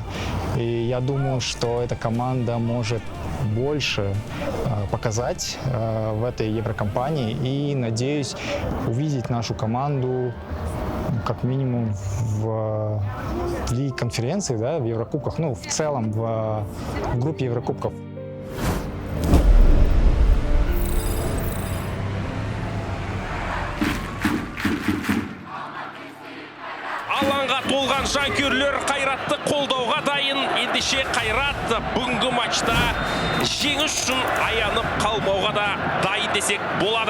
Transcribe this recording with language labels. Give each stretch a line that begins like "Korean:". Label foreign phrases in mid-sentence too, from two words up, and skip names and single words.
Russian: И я думаю, что эта команда может больше показать в этой Еврокомпании, и надеюсь увидеть нашу команду как минимум в Лиге конференции, да, в Еврокубках, ну, в целом в группе Еврокубков.
Kazakh: Алаңға толған жанкүйерлер Қайратты қолдауға дайын. Ендеше Қайрат бүгінгі матчта жеңіс үшін аянып қалмауға да дайын десек болады.